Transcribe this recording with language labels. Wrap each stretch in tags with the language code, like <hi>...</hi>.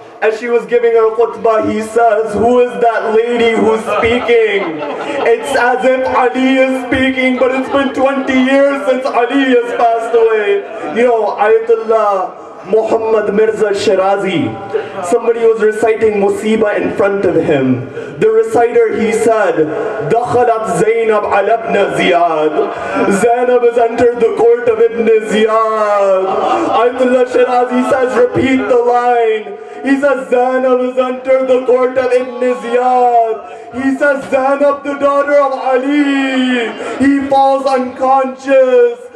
<en>As she was giving her khutbah, he says, who is that lady who's speaking? It's as if Ali is speaking, but it's been 20 years since Ali has passed away. Ayatollah Muhammad Mirza Shirazi, somebody was reciting Musibah in front of him. The reciter, he said,</en> <ar>دخلت زينب على ابن زياد.</ar> <en>Zainab has entered the court of Ibn Ziyad. Ayatollah Shirazi says, repeat the line. He says, Zainab has entered the court of Ibn Ziyad. He says, Zainab, the daughter of Ali. He falls unconscious.</en>